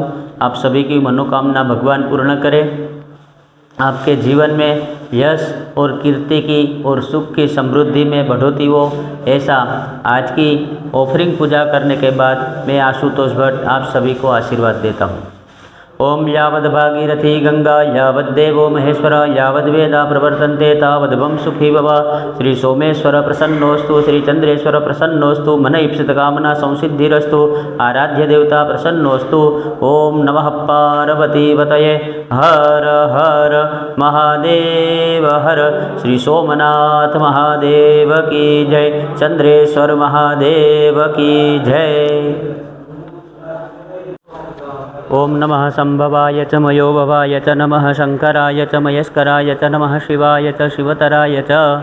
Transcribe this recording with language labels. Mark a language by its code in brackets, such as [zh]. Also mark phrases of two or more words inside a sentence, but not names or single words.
[hi] आप सभी की मनोकामना भगवान पूर्ण करें। आपके जीवन में यश और कीर्ति की और सुख की समृद्धि में बढ़ोतरी हो, ऐसा आज की ऑफरिंग पूजा करने के बाद मैं आशुतोष भट्ट आप सभी को आशीर्वाद देता हूँ। [sa] ओम यावद् भागीरथी गंगा यावद्देवो महेश्वर यावद्वेदा प्रवर्तन्ते तावद्भवं सुखी भव। श्री सोमेश्वर प्रसन्नोस्तु। श्री चंद्रेश्वर प्रसन्नोस्तु। मन ईप्सित कामना संसिद्धिरस्तु। आराध्य देवता प्रसन्नोस्तु। ओम नमः पार्वतीपतये। हर हर महादेव हर। [hi] श्री सोमनाथ महादेव की जय। चंद्रेश्वर महादेव की जय। [sa] ओम नमः संभवाय च मयो भवाय च नमः शंकराय च मयस्कराय च नमः शिवाय च शिवतराय च।